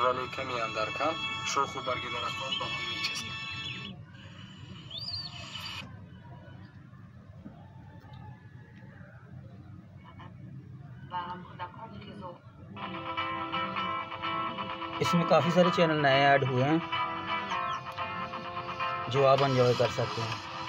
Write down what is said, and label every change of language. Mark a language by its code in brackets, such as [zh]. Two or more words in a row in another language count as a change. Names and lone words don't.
[fa] ولی کمی اندر کم شاخ و برگ درختان به هم میچسبند. [hi] इसमें काफ़ी सारे चैनल नए ऐड हुए हैं जो आप एंजॉय कर सकते हैं।